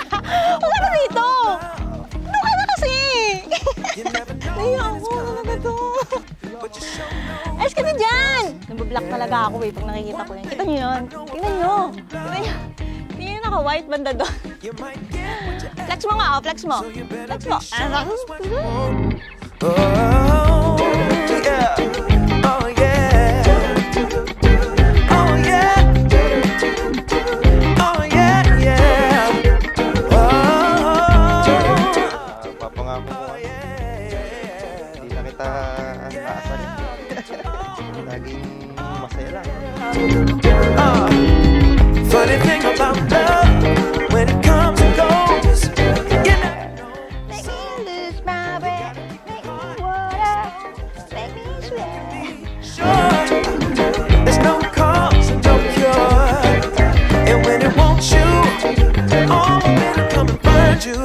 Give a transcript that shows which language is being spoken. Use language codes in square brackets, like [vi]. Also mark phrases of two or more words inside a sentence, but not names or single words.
[tl] Huwag ka na dito. Doon ka na kasi. Naiya ako. Ano ba to? Ayos ka na dyan! Nabablock talaga ako pag nakikita ko yan. Kita nyo yun? Tingnan nyo! Tingnan nyo! Tingnan nyo naka-white banda doon. Flex mo nga, flex mo. Flex mo. [en] Oh, yeah. Oh, yeah. Oh, yeah. Oh, yeah, yeah. Oh. [tl] Papangako ko. Hindi na kita aasarin. Laging masaya lang. [en] Funny thing about love, when it comes and goes, you know. Make me lose my breath, make me water, make me sweat. Sure, there's no cause and no cure, and when it wants you, all the men come and find you.